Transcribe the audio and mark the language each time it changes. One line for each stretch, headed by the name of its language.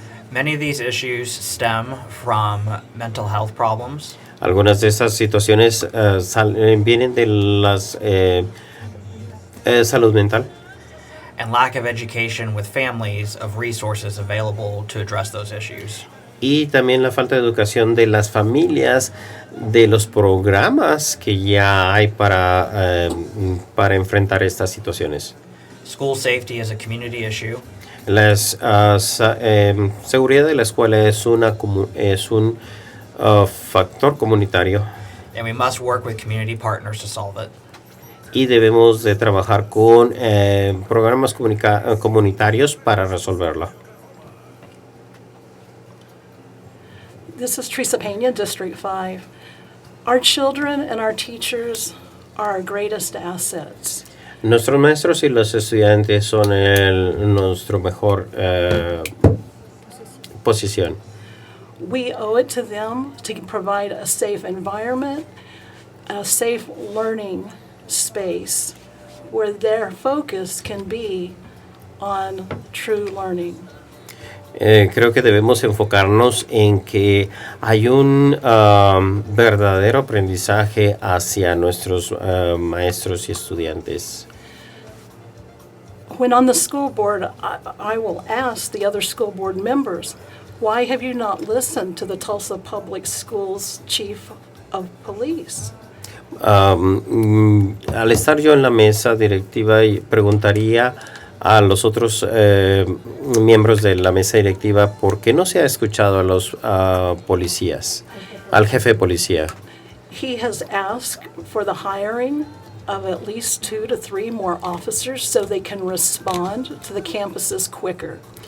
English: Many of these issues stem from mental health problems.
Spanish: Algunas de esas situaciones vienen de las salud mental.
English: And lack of education with families of resources available to address those issues.
Spanish: Y también la falta de educación de las familias, de los programas que ya hay para enfrentar estas situaciones.
English: School safety is a community issue.
Spanish: La seguridad de la escuela es un factor comunitario.
English: And we must work with community partners to solve it.
Spanish: Y debemos de trabajar con programas comunitarios para resolverlo.
English: This is Teresa Pena, District 5. Our children and our teachers are our greatest assets.
Spanish: Nuestros maestros y los estudiantes son nuestro mejor posición.
English: We owe it to them to provide a safe environment, a safe learning space where their focus can be on true learning.
Spanish: Creo que debemos enfocarnos en que hay un verdadero aprendizaje hacia nuestros maestros y estudiantes.
English: When on the school board, I will ask the other school board members, why have you not listened to the Tulsa Public Schools Chief of Police?
Spanish: Al estar yo en la mesa directiva, preguntaría a los otros miembros de la mesa directiva por qué no se ha escuchado a los policías, al jefe de policía.
English: He has asked for the hiring of at least 2 to 3 more officers so they can respond to the campuses quicker.